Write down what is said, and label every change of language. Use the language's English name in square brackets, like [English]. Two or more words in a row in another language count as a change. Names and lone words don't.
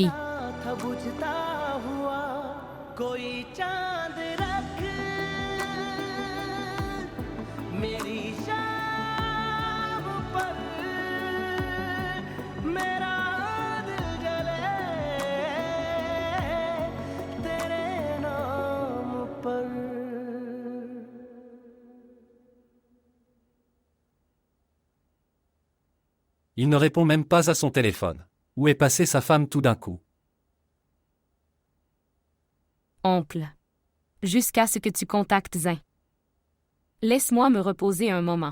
[Hindi] था बुझता हुआ कोई चांद रख मेरी शाम पर मेरा दिल जले तेरे नाम पर [French] Il ne répond même pas à son téléphone. Où est passée sa femme tout d'un coup? Oncle. Jusqu'à ce que tu contactes Zin. Laisse-moi me reposer un moment.